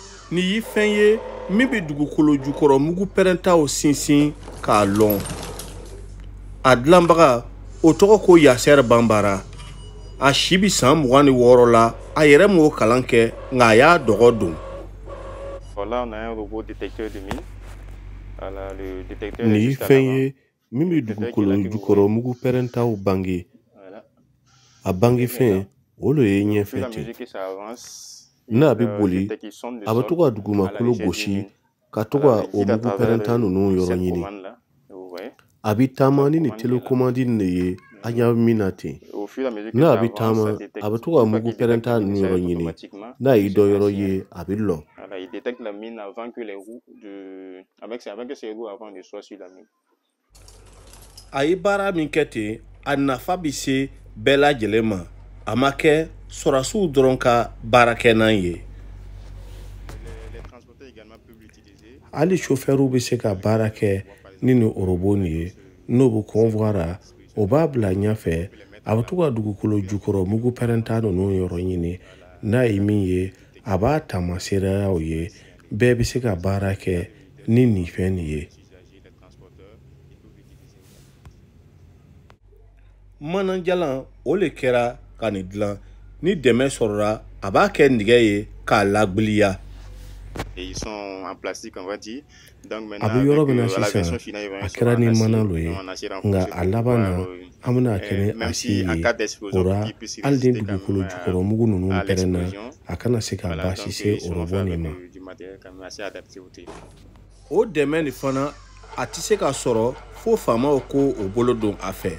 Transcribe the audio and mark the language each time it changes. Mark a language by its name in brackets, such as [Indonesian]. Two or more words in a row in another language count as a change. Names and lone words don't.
[Bambara] ni y'i fɛn ye min bɛ dugukolo jukɔrɔ mugu pɛrɛntaw sinsin k'a lɔn. A dilanbaga o tɔgɔ ko Yasser Banbara. A si bi san 26 la, a yɛrɛ m'o kalan kɛ nka a y'a dɔgɔ don. [French] Voilà, on a un robot détecteur de mine. Voilà, le détecteur [Bambara] ni y'i fɛn ye min bɛ dugukolo jukɔrɔ mugu pɛrɛntaw bange. A bange fɛn o lo ye ɲɛfɛ ten. N'a bɛ boli a bɛ to ka dugumakolo gosi ka to ka o mugu pɛrɛnta ninnu yɔrɔ ɲini. A bɛ taama ni telecommande de ye a ɲa min na ten. N'a bɛ taama a bɛ to ka mugu pɛrɛnta ninnu yɔrɔ ɲini. N'a y'i dɔ yɔrɔ ye a bɛ lɔ. [French] Il détecte la mine avant que les roues avec ses roues avant de soient sur la mine. [Bambara] A ye baara min kɛ ten a nafa bɛ se bɛɛ lajɛlen ma. A ma kɛ sɔrɔdasiw dɔrɔn ka baarakɛnan ye. Hali chauffeur bɛ se ka baara kɛ ni robot nin ye. N'o bɛ convoi o b'a bila ɲɛfɛ a bɛ to ka dugukolo jukɔrɔ mugu pɛrɛnta ninnu yɔrɔ ɲini. N'a ye min ye a b'a taamaseereyaw ye. Bɛɛ bɛ se ka baara kɛ ni nin fɛn nin ye. Manajalan o le kɛra ka nin dilan. Ni dɛmɛ sɔrɔla a b'a kɛ nɛgɛ ye k'a lagbiliya. [French] Ils sont en plastique, on va dire. Donc maintenant, [Bambara] a bɛ yɔrɔ min na sisan a kɛra ni mana lo ye nka a laban na an bɛna kɛ ni a si ye. O ra hali ni dugukolo jukɔrɔ mugu ninnu pɛrɛnna a kana se ka baasi se o robot nin ma. O dɛmɛ nin fana a tɛ se ka sɔrɔ fo faamaw ko o bolo don a fɛ.